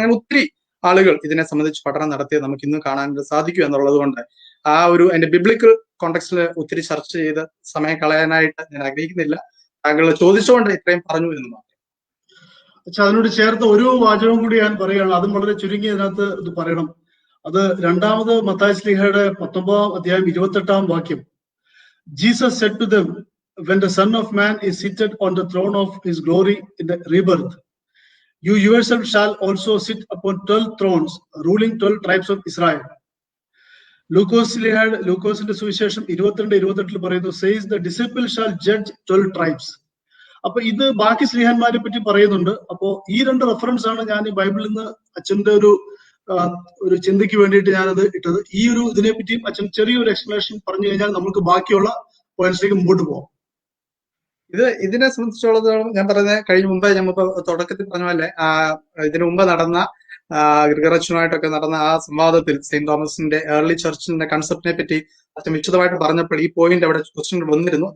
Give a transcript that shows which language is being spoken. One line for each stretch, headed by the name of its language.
Malayalam: അങ്ങനെ ഒത്തിരി ആളുകൾ ഇതിനെ സംബന്ധിച്ച് പഠനം നടത്തിയത് നമുക്ക് ഇന്ന് കാണാനായിട്ട് സാധിക്കും എന്നുള്ളത് കൊണ്ട് ആ ഒരു അതിന്റെ ബിബ്ലിക്കൽ കോണ്ടെക്സ്റ്റിൽ ഒത്തിരി ചർച്ച ചെയ്ത് സമയം കളയാനായിട്ട് ഞാൻ ആഗ്രഹിക്കുന്നില്ല. താങ്കൾ ചോദിച്ചുകൊണ്ട് ഇത്രയും പറഞ്ഞു എന്ന് മാത്രം. പക്ഷെ അതിനോട് ചേർത്ത് ഒരു വാചകം കൂടി ഞാൻ പറയുകയാണ്, അതും വളരെ ചുരുങ്ങി അതിനകത്ത് ഇത് പറയണം. അത് രണ്ടാമത് മത്തായി ശ്ലീഹയുടെ 19-ാം അധ്യായം 28-ാം വാക്യം.
English: Jesus said to them, when the Son of Man is seated on the throne of his glory in the rebirth, you yourself shall also sit upon 12 thrones, ruling 12 tribes of Israel.
Malayalam: ലൂക്കോസിന്റെ സുവിശേഷം 22-28 പറയുന്നു,
English: says the disciple shall judge 12 tribes.
Malayalam: അപ്പൊ ഇത് ബാക്കി സ്ലീഹന്മാരെ പറ്റി പറയുന്നുണ്ട്. അപ്പോ ഈ രണ്ട് റെഫറൻസ് ആണ് ഞാൻ ഈ ബൈബിളിൽ നിന്ന് അച്ഛന്റെ ഒരു ചിന്തയ്ക്ക് വേണ്ടിയിട്ട് ഞാനത് ഇട്ടത്. ഈ ഒരു ഇതിനെ പറ്റിയും അച്ഛൻ ചെറിയൊരു എക്സ്പ്ലനേഷൻ പറഞ്ഞു കഴിഞ്ഞാൽ നമുക്ക് ബാക്കിയുള്ള പോയിന്റ്സിലേക്ക് മുമ്പോട്ട് പോകാം. ഇതിനെ സംബന്ധിച്ചുള്ളത് ഞാൻ പറഞ്ഞത് കഴിഞ്ഞ മുമ്പേ നമുക്ക് തുടക്കത്തിൽ പറഞ്ഞ പോലെ ഇതിനു മുമ്പ് നടന്ന ഗ്രിഗറച്ചനുമായിട്ടൊക്കെ നടന്ന ആ സംവാദത്തിൽ സെയിന്റ് തോമസിന്റെ ഏർലി ചർച്ചിന്റെ കൺസെപ്റ്റിനെ പറ്റി അച്ഛൻ വിശദമായിട്ട് പറഞ്ഞപ്പോൾ ഈ പോയിന്റ് അവിടെ ക്വസ്റ്റ്യൻ വന്നിരുന്നു.